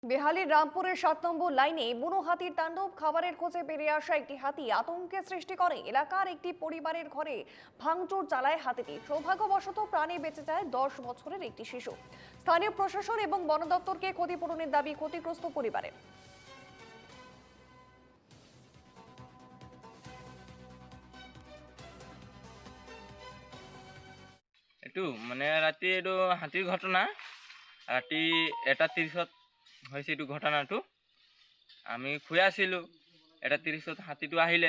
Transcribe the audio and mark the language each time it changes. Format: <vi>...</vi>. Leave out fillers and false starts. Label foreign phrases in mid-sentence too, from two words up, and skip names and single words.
<bn>বেহালির রামপুরের ৭ নম্বর লাইনে বুনো হাতির তাণ্ডব। খাবারের খোঁজে বেরিয়ে আসা একটি হাতি আতঙ্কের সৃষ্টি করে। এলাকার একটি পরিবারের ঘরে ভাঙচুর চালায় হাতিটি। সৌভাগ্যবশত প্রাণে বেঁচে যায় 10 বছরের একটি শিশু। স্থানীয় প্রশাসন এবং বন দপ্তরকে ক্ষতিপূরণের দাবি ক্ষতিগ্রস্ত পরিবারের।</bn> <as>এইটো মানে ৰাতি এইটো হাতীৰ ঘটনা। ৰাতি 1:30 হৈছে এইটো ঘটনাটো। আমি শুই আছিলোঁ, 1:30 হাতীটো আহিলে।</as>